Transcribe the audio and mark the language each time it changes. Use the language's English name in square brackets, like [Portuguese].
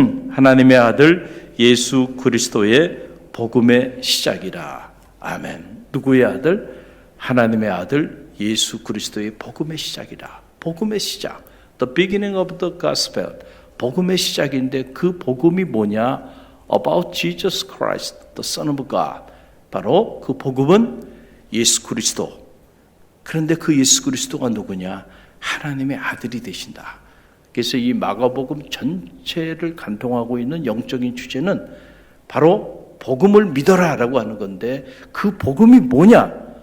[Korean] 하나님의 아들 예수 그리스도의 복음의 시작이라. 아멘. 누구의 아들? 하나님의 아들 예수 그리스도의 복음의 시작이라. 복음의 시작. [English] The beginning of the gospel. [Korean] 복음의 시작인데 그 복음이 뭐냐? [English] About Jesus Christ, the Son of God. [Korean] 바로 그 복음은 예수 그리스도. 그런데 그 예수 그리스도가 누구냐? 하나님의 아들이 되신다. 그래서 이 마가복음 전체를 간통하고 있는 영적인 주제는 바로 복음을 믿어라라고 하는 건데, 그 복음이 뭐냐?